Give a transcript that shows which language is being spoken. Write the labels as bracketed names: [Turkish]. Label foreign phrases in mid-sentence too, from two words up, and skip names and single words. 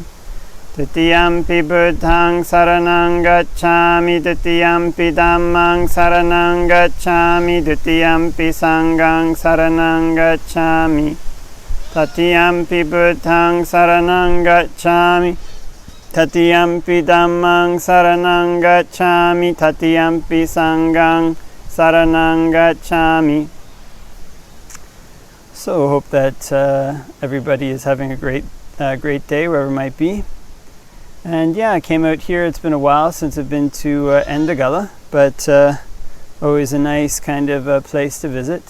[Pali] Tutiyampi Buddhaṃ saraṇaṃ gacchāmi, Tutiyampi Dhammaṃ saraṇaṃ gacchāmi, Tutiyampi Saṅghaṃ saraṇaṃ gacchāmi. Tatiyampi Buddhaṃ saraṇaṃ gacchāmi, Tatiyampi Dhammaṃ saraṇaṃ gacchāmi, Tatiyampi Saṅghaṃ Saranang gacchami. [English] So hope that everybody is having a great day wherever it might be. And yeah, I came out here. It's been a while since I've been to Ndagala, but always a nice kind of place to visit.